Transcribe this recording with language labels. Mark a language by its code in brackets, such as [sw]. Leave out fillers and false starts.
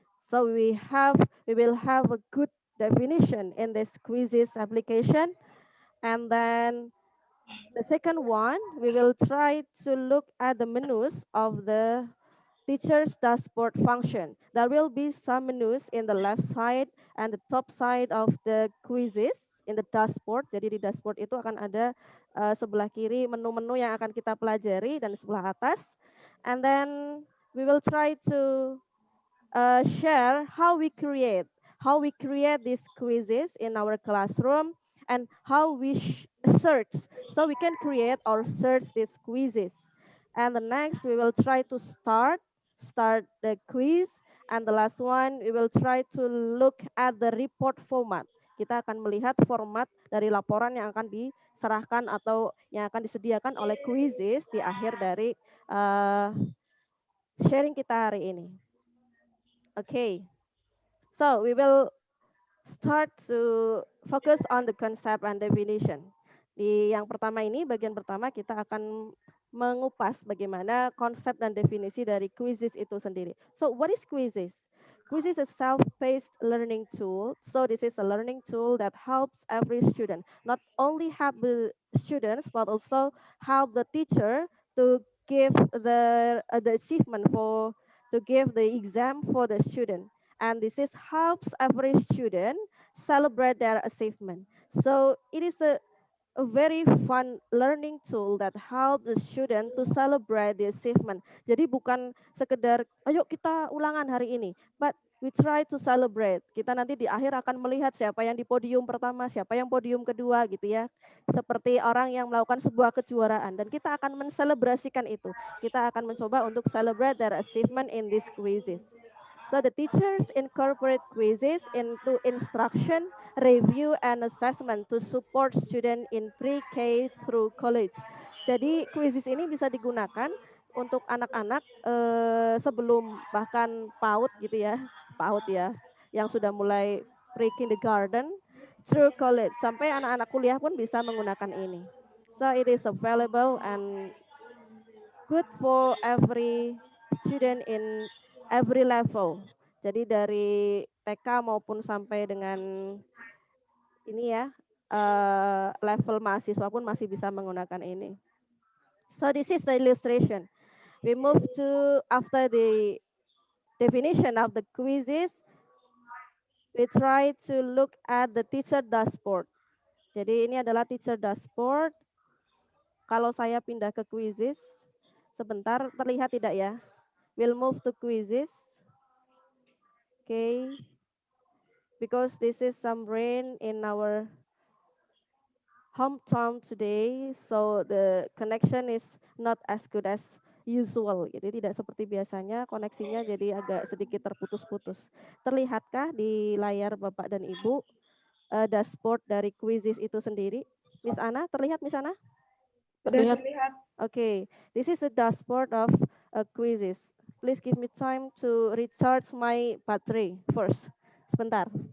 [en] So we will have a good definition in this quizzes application. And then the second one, we will try to look at the menus of the teacher's dashboard function. There will be some menus in the left side and the top side of the quizzes in the dashboard. [id] Jadi di dashboard itu akan ada sebelah kiri menu-menu yang akan kita pelajari dan sebelah atas. [en] And then we will try to share how we create these quizzes in our classroom and how we search. So we can create or search these quizzes. And the next we will try to start the quiz. And the last one we will try to look at the report format. [id] Kita akan melihat format dari laporan yang akan diserahkan atau yang akan disediakan oleh quizzes di akhir dari sharing kita hari ini. [en] Okay, so we will start to focus on the concept and definition. [id] Di yang pertama ini, bagian pertama kita akan mengupas bagaimana konsep dan definisi dari quizzes itu sendiri. [en] So, what is quizzes? Quiz is a self-paced learning tool. So this is a learning tool that helps every student, not only help the students, but also help the teacher to give the achievement for to give the exam for the student. And this is helps every student celebrate their achievement. So it is a very fun learning tool that help the student to celebrate the achievement. [id] Jadi bukan sekedar, ayo kita ulangan hari ini, [en] but we try to celebrate. [id] Kita nanti di akhir akan melihat siapa yang di podium pertama, siapa yang podium kedua gitu ya. Seperti orang yang melakukan sebuah kejuaraan dan kita akan menselebrasikan itu. Kita akan mencoba untuk [en] celebrate their achievement in these quizzes. So the teachers incorporate quizzes into instruction, review, and assessment to support student in pre-K through college. [id] Jadi quizzes ini bisa digunakan untuk anak-anak sebelum bahkan PAUD gitu ya, PAUD ya, yang sudah mulai [en] pre-kindergarten through college [id] sampai anak-anak kuliah pun bisa menggunakan ini. [en] So it is available and good for every student in every level. [id] Jadi dari TK maupun sampai dengan ini ya, level mahasiswa pun masih bisa menggunakan ini. [en] So this is the illustration. We move to after the definition of the quizzes, we try to look at the teacher dashboard. [id] Jadi ini adalah teacher dashboard. Kalau saya pindah ke quizzes, sebentar terlihat tidak ya? [en] We'll move to quizzes. Okay. Because this is some rain in our hometown today, so the connection is not as good as usual. [id] Jadi tidak seperti biasanya, koneksinya jadi agak sedikit terputus-putus. Terlihatkah di layar Bapak dan Ibu dashboard dari quizzes itu sendiri? Miss Ana, terlihat Miss Ana? Terlihat. [en] Okay, this is the dashboard of quizzes. Please give me time to recharge my battery first. [id] Sebentar.